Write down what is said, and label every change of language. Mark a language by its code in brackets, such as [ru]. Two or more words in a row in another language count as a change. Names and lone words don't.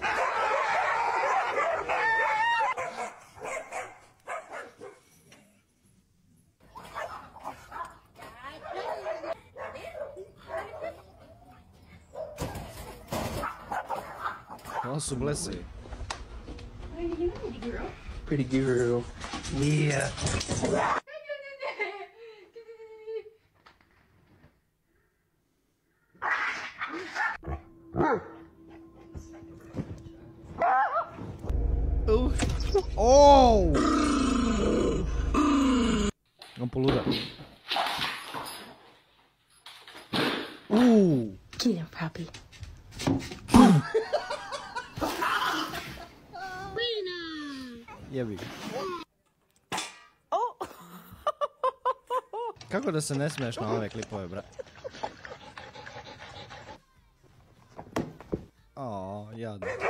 [bs] Ovo su blesavi. [en] Pretty guru. Yeah. Oh! [bs] On poluda. [en] Get him, puppy. [bs] Jebi ga. Kako da se ne smiješ na ove klipove, brat? Jadno.